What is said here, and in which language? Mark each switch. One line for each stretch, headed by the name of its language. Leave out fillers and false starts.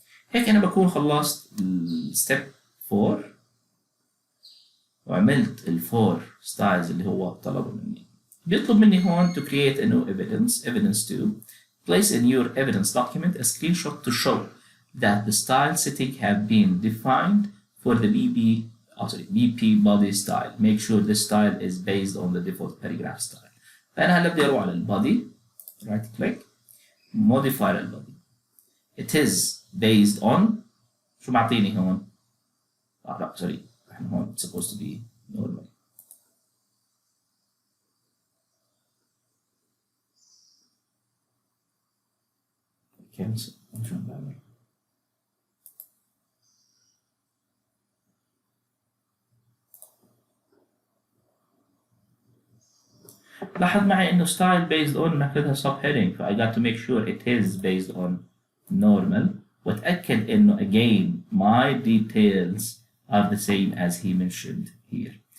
Arabic: هيك أنا بكون خلصت step 4 وعملت ال 4 styles اللي هو طلبوا مني. بيطلب مني هون
English: to create a new evidence 2. Place in your evidence document a screenshot to show that the style setting have been defined for the BP body style. Make sure this style is based on the default paragraph style.
Arabic: فأنا هلا بدي أروح على البادي right click modify البادي.
English: It is based on
Arabic: شو معطيني هون؟ لا
English: sorry
Arabic: احنا هون
English: it's supposed to be normal. cancel
Arabic: عشان بعمل لاحظ معي انه
English: style based on ماخذها sub heading ف I got to make sure it is based on normal
Arabic: واتأكد انه
English: again my details are the same as he mentioned here.